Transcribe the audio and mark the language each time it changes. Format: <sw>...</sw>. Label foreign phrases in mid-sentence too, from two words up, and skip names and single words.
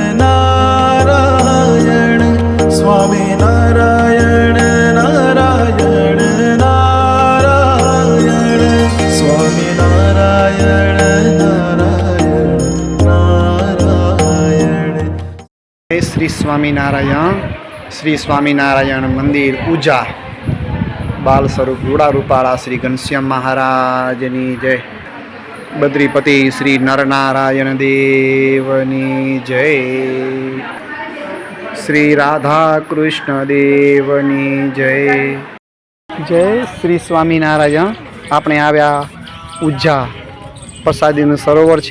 <gu>स्वामी नारायण नारायण नारायण स्वामी नारायण नारायण नारायण. श्री स्वामीनारायण. શ્રી સ્વામિનારાયણ મંદિર પૂજા બાલ સ્વરૂપ રૂડા રૂપાળા શ્રી ઘનશ્યામ મહારાજની જય. બદ્રીપતિ શ્રી નરનારાયણ દેવની જય. શ્રી રાધા કૃષ્ણ દેવની જય. જય શ્રી સ્વામિનારાયણ. આપણે આવ્યા ઉજ્જા પ્રસાદીનું સરોવર છે.</gu>